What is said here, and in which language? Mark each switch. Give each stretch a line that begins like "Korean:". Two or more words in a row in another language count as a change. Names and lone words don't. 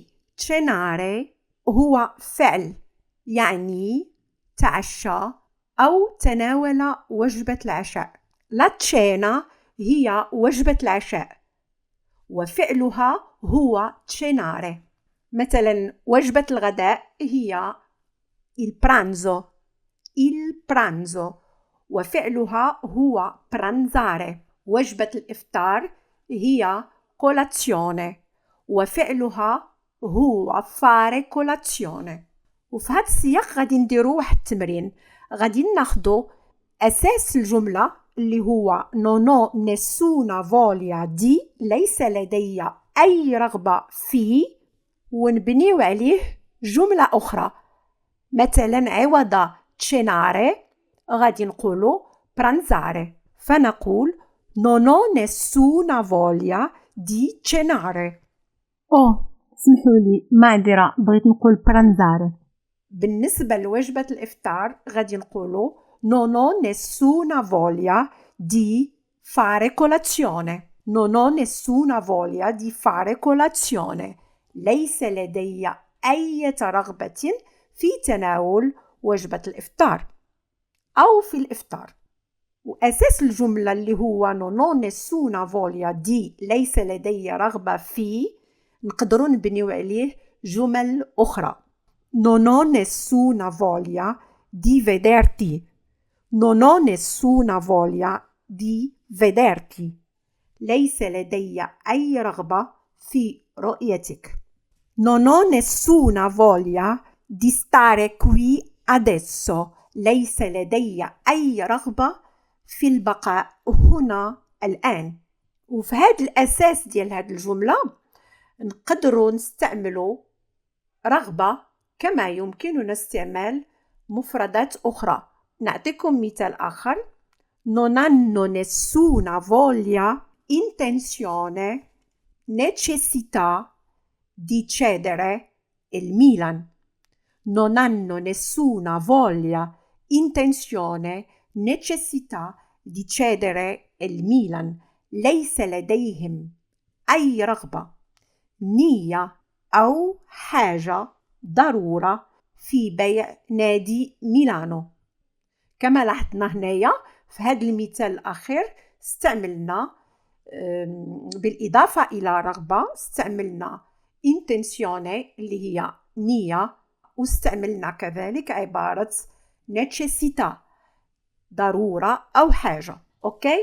Arabic: cenare هو فعل يعني تعشى أو تناول وجبة العشاء.
Italian: la cena
Arabic: هي وجبة العشاء وفعلها هو cenare. مثلا وجبة الغداء هي
Italian: il pranzo. il pranzo
Arabic: وفعلها هو pranzare. وجبة الإفطار هي colazione وفعلها هو
Italian: fare colazione.
Arabic: وفي هذا السياق غادي نديرو واحد التمرين، غادي ناخدو أساس الجملة اللي هو
Italian: non ho nessuna voglia di،
Arabic: ليس لدي أي رغبة في، ونبنيو عليه جملة أخرى. مثلا عوض cenare غادي نقولو pranzare، فنقول
Italian: non ho nessuna voglia di cenare.
Arabic: اسمحوا لي، معذرة، بغيت نقول برانزاري. بالنسبة لوجبة الإفطار غادي نقولو
Italian: non ho nessuna voglia di fare colazione. non ho nessuna voglia di fare colazione.
Arabic: ليس لدي أي رغبة في تناول وجبة الإفطار أو في الإفطار. وأساس الجملة اللي هو
Italian: non ho nessuna voglia di،
Arabic: ليس لدي رغبة في، نقدروا نبنيو عليه جمل أخرى.
Italian: non ho nessuna voglia di vederti. non ho nessuna voglia di vederti.
Arabic: ليس لدي أي رغبة في رؤيتك.
Italian: non ho nessuna voglia di stare qui adesso.
Arabic: ليس لدي أي رغبة في البقاء هنا الآن. وفي هذا الأساس ديال هذه الجملة نقدروا نستعملوا رغبة كما يمكننا استعمال مفردات أخرى. نعطيكم مثال آخر.
Italian: non hanno nessuna voglia, intenzione, necessità di cedere il Milan. non hanno nessuna voglia, intenzione, necessità di cedere il Milan.
Arabic: ليس لديهم أي رغبة، نية أو حاجة ضرورة في بيع نادي ميلانو. كما لاحظنا هنايا في هذا المثال الأخير استعملنا بالإضافة إلى رغبة استعملنا intenzione اللي هي نية، واستعملنا كذلك عبارة necessità ضرورة أو حاجة. أوكي؟